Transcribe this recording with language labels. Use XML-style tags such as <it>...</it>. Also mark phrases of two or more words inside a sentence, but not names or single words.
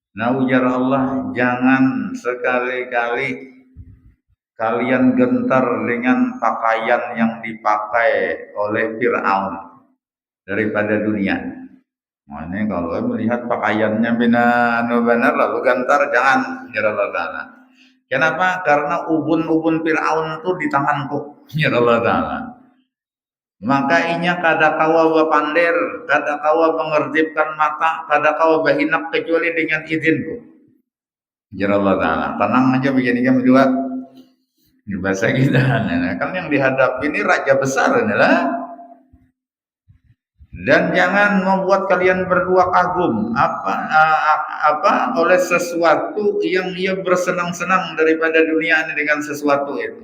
<id>Nah ujar Allah, jangan sekali-kali kalian gentar dengan pakaian yang dipakai oleh Fir'aun daripada dunia. Nah, ini kalau melihat pakaiannya benar lalu gentar, jangan, ya Allah Ta'ala. Kenapa? Karena ubun-ubun Fir'aun itu di tanganku, ya Allah Ta'ala.</id> <bjn>Maka inya kada kawa bapander, kada kawa mengerjipkan mata, kada kawa bahinak kecuali dengan izinku. Ya Allah Ta'ala.</bjn> <id>Tenang aja begini kan berdua. Di bahasa kita, nah, kan yang dihadapi ini raja besar inilah. Dan jangan membuat kalian berdua kagum oleh sesuatu yang ia bersenang-senang daripada dunia ini dengan sesuatu itu.</id>